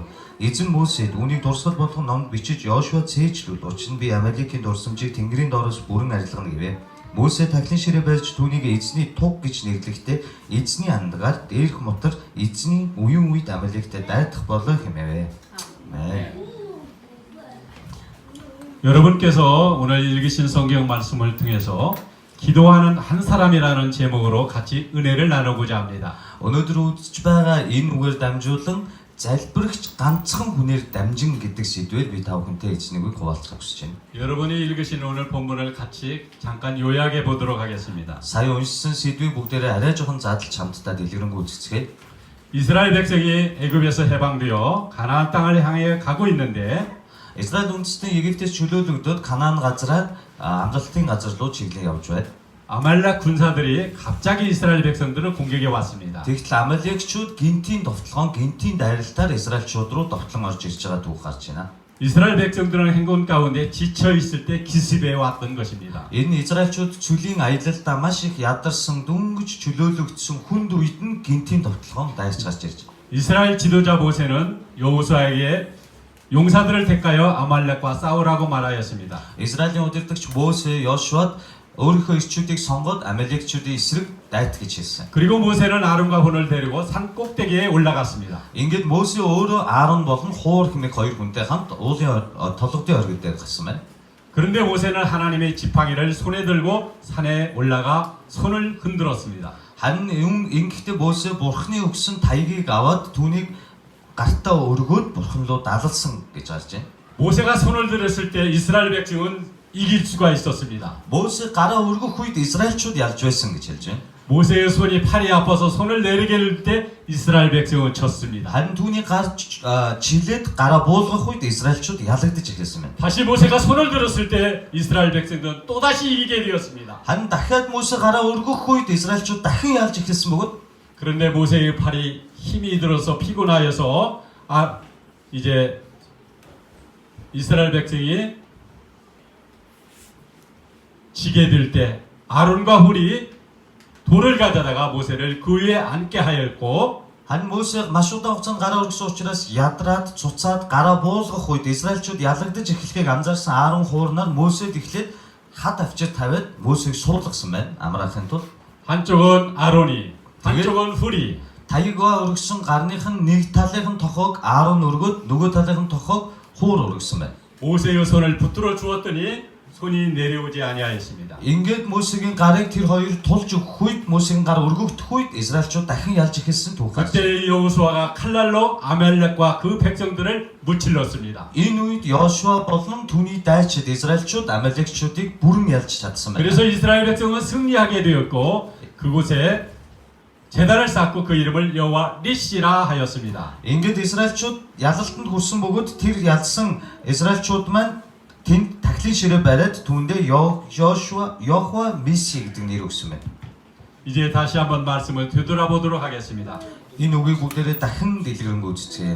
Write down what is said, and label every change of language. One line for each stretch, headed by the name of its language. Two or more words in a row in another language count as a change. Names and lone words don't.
Mongolian: Эзэн Мөсед үүнийг дурсгал болгон номд бичиж Йошуа цээжлүүл. Учир нь би Амалекийн дурсамжийг Тэнгэрийн доороос бүрэн арилгана гэвэ. Мөсе таглын ширээ барьж түүнийг эзний туг гэж нэрлэхдээ эзний андагаар дээрх мотор эзний үеийн үед Амалектэй дайдах болоо хэмээвэ.
Korean: 여러분께서 오늘 읽으신 성경 말씀을 통해서 기도하는 한 사람이라는 제목으로 같이 은혜를 나누고자 합니다.
Mongolian: Өнөөдөр үзэж байгаа энэ үгээр дамжуулан залбирагч ганцхан хүнээр дамжин гэдэг сэдвээр би та бүхэнтэй эзнийг хуваалцах хүсэж байна.
Korean: 여러분이 읽으신 오늘 본문을 같이 잠깐 요약해 보도록 하겠습니다.
Mongolian: Сая уншсан сэдвийг бүгдээрээ арай жоохон задлж хамтдаа дэлгэрэнгүй үзэцгээе.
Korean: 이스라엘 백성이 애굽에서 해방되어 가나안 땅을 향해 가고 있는데
Mongolian: Израиль үндэстэн Египтээс чөлөөлөгдөд Канаан газраар амралтын газар руу чиглэн явж байна.
Korean: 아말렉 군사들이 갑자기 이스라엘 백성들을 공격해 왔습니다.
Mongolian: Тэгтэл Амалекчүүд гинтийн довтлогоон гинтийн дайралтаар Израильчууд руу довтлон орж ирж байгаа түүх гарч байна.
Korean: 이스라엘 백성들은 행군 가운데 지쳐 있을 때 기습해 왔던 것입니다.
Mongolian: Энэ Израильчууд чөлийн аялалдаа маш их ядарсан дүнгиж чөлөөлөгдсөн хүнд үед нь гинтийн довтлогоон дайрч гарч ирж байна.
Korean: 이스라엘 지도자 모세는 여호수아에게 용사들을 택하여 아말렉과 싸우라고 말하였습니다.
Mongolian: Израилийн удирдагч Мөсе Йошуад өөрийнхөө ирчүүдийг сонгоод Амалекчүүдийн эсрэг дайт гэж хэлсэн.
Korean: 그리고 모세는 아론과 혼을 데리고 산 꼭대기에 올라갔습니다.
Mongolian: Ингээд Мөсе өөрөө Аарон болон Хуур хэмээх хоёр хүнтэй хамт уулын толгодын оргил дээр гасан байна.
Korean: 그런데 모세는 하나님의 지팡이를 손에 들고 산에 올라가 손을 흔들었습니다.
Mongolian: Харин ингэхдээ Мөсе Бурхны өгсөн тайгийг аваад түүнийг гартаа өргөөд Бурхан руу далалсан гэж харж байна.
Korean: 모세가 손을 들었을 때 이스라엘 백성은 이길 수가 있었습니다.
Mongolian: Мөсе гараа өргөх үед Израильчууд ялж байсан гэж хэлж байна.
Korean: 모세의 손이 팔이 아파서 손을 내리게 할 때 이스라엘 백성은 쳤습니다.
Mongolian: Харин түүний гар жилээд гараа буулгах үед Израильчууд ялагдаж эхэлсэн байна.
Korean: 다시 모세가 손을 들었을 때 이스라엘 백성들은 또다시 이기게 되었습니다.
Mongolian: Харин дахиад Мөсө гараа өргөх үед Израильчууд дахин ялж эхэлсэн бөгөөд
Korean: 그런데 모세의 팔이 힘이 들어서 피곤하여서 이제 이스라엘 백성이 지게 될 때 아론과 훌이 돌을 가져다가 모세를 그 위에 앉게 하였고
Mongolian: харин Мөсө маш удаан хугацаанд гараа өргөсөн учраас ядраад цуцаад гараа буулгах үед Израильчууд ялагдаж эхлэхийг анзаарсан Аарон хуурнаар Мөсөд эхлээд хад авчир тавиад Мөсөг суулгасан байна. Амраахын тулд
Korean: 한쪽은 아론이 한쪽은 훌이
Mongolian: таяггаа өргөсөн гарных нь нэг талынх нь тохоог Аарон өргөд нөгөө талынх нь тохоог хуур өргөсөн байна.
Korean: 모세의 손을 붙들어 주었더니 손이 내려오지 아니하였습니다.
Mongolian: Ингээд Мөсөгийн гарыг тэр хоёр тулж өгөх үед Мөсөгийн гар өргөгдөх үед Израильчууд дахин ялж эхэлсэн түүхээс.
Korean: 그때 여호수아가 칼날로 아멜렉과 그 백성들을 무찔렀습니다.
Mongolian: Энэ үед Йошуа болон түүний дайчид Израильчууд Амалекчуудыг бүрэн ялж чадсан байна.
Korean: 그래서 이스라엘 백성은 승리하게 되었고 그곳에 제단을 쌓고 그 이름을 여호와 니시라 하였습니다.
Mongolian: Ингээд Израильчууд ялалтанд хүрсэн бөгөөд тэр ялсан Израильчууд маань тэнд тахлын ширээ бариад түүндээ Йохва Миси гэдэг нэр өгсөн байна.
Korean: 이제 다시 한번 말씀을 되돌아보도록 하겠습니다.
Mongolian: Энэ үгийг бүгдээрээ дахин дэлгэрэнгүй үзье.